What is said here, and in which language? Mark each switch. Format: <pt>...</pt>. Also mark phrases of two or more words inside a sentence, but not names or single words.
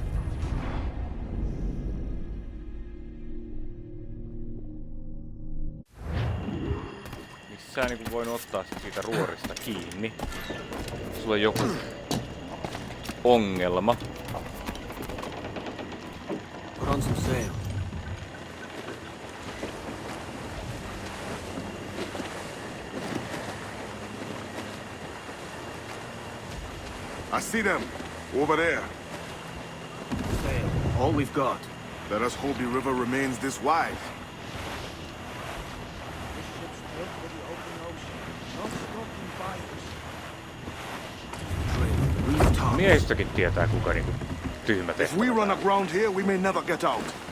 <fi>Missä sä niinku voin ottaa sit siitä ruorista kiinni? Sulla on joku ongelma.</fi> <en>Put on some sail. I see them. Over there. Sail. All we've got. Let us hope the river remains this wide.</en> <fi>Miehistökin tietää kuka niinku tyhmä</fi> <en>If</en> <fi>tehtävä.</fi> <en>we run aground here, we may never get out.</en>